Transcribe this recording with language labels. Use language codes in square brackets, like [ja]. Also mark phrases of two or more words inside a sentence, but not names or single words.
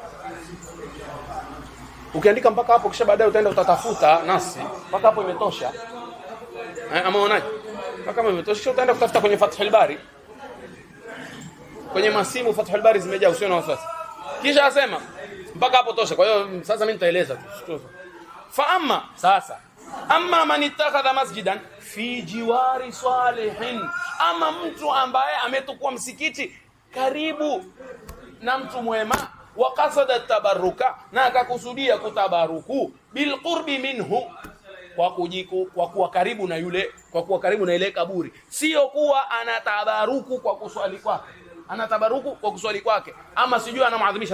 [sw] Ukiandika mpaka hapo, kisha baadaye utaenda utatafuta nasi. Mpaka hapo imetosha. Ama unaje? Mpaka hapo imetosha, utaenda kutafuta kwenye Fath al-Bari. Kwenye masimu Fath al-Bari zimejaa, usio na wasiwasi. Kisha asema mpaka hapo tosha. Kwa hiyo sasa mimi nitaeleza tu. [ar] فأما من اتخذ مسجدا في جوار صالح, [sw] ama mtu ambaye ametukua msikiti karibu na mtu mwema, [ar] وقصد التبرك, [sw] na akakusudia kutabaruku [ar] بالقرب منه, [sw] kwa kuwa karibu na yule, kwa kuwa karibu na ile kaburi, sio kuwa anatabaruku kwa kuswali kwake, anatabaruku kwa kuswali kwake, ama sijui anamuadhimisha.